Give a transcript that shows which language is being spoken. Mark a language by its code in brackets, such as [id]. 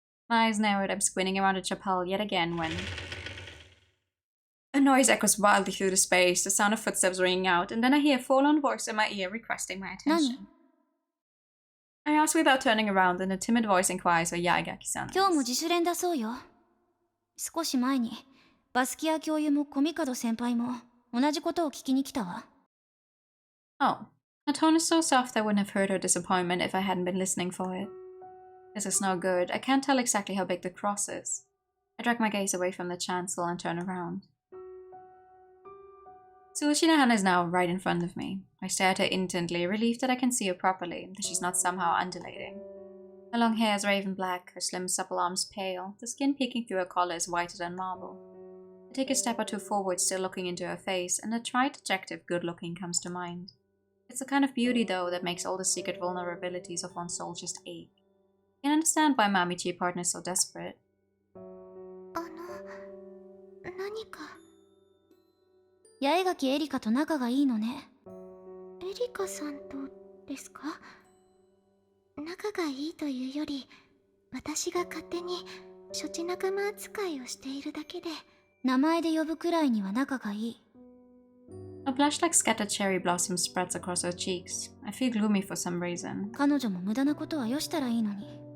[en] My eyes narrowed, I'm squinting around the chapel yet again when... a noise echoes wildly through the space, the sound of footsteps ringing out, and then I hear a forlorn voice in my ear requesting my attention. I ask without turning around, and a timid voice inquires where Yaegaki-san is. 今日も自主練だそうよ。少し前にバスキア教諭もコミカド先輩も同じことを聞きに来たわ。 Oh, her tone is so soft I wouldn't have heard her disappointment if I hadn't been listening for it. This is no good. I can't tell exactly how big the cross is. I drag my gaze away from the chancel and turn around. Tsushina-hana is now right in front of me. I stare at her intently, relieved that I can see her properly, that she's not somehow undulating. Her long hair is raven black, her slim supple arms pale, the skin peeking through her collar is whiter than marble. I take a step or two forward, still looking into her face, and the trite adjective good-looking comes to mind. It's the kind of beauty, though, that makes all the secret vulnerabilities of one's soul just ache. I can understand why Mamichi partner is so desperate. [ja] 何か。八重垣エリカと仲がいいのね。エリカさんとですか？仲がいいというより、私が勝手に処置仲間扱いをしているだけで。名前で呼ぶくらいには仲がいい。 [en] A blush like scattered cherry blossoms spreads across her cheeks. I feel gloomy for some reason. [ja] 彼女も無駄なことはよしたらいいのに。